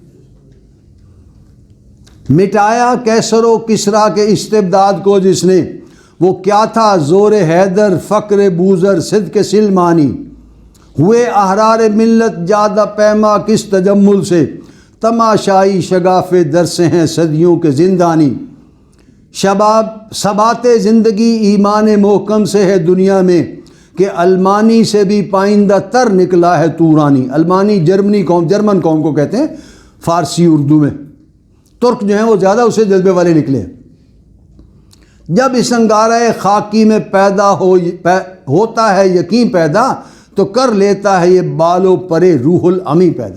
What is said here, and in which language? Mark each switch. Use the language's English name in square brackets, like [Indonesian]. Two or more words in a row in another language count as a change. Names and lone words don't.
[Urdu] مٹایا کیسر و کسریٰ کے استبداد کو جس نے، وہ کیا تھا زور حیدر، فقر بوذر، صدق سلمانی. ہوئے احرار ملت جادہ پیما کس تجمل سے، تماشائی شگاف در سے ہیں صدیوں کے زندانی. شباب ثبات زندگی ایمان محکم سے ہے دنیا میں، کہ المانی سے بھی پائندہ تر نکلا ہے تورانی. المانی جرمن قوم کو کہتے ہیں فارسی اردو میں. ترک جو ہیں وہ زیادہ اسے جذبے والے نکلے ہیں. جب اس انگارہ خاکی میں پیدا ہوتا ہے یقین پیدا، تو کر لیتا ہے یہ بالو پرے روح الامی پیدا.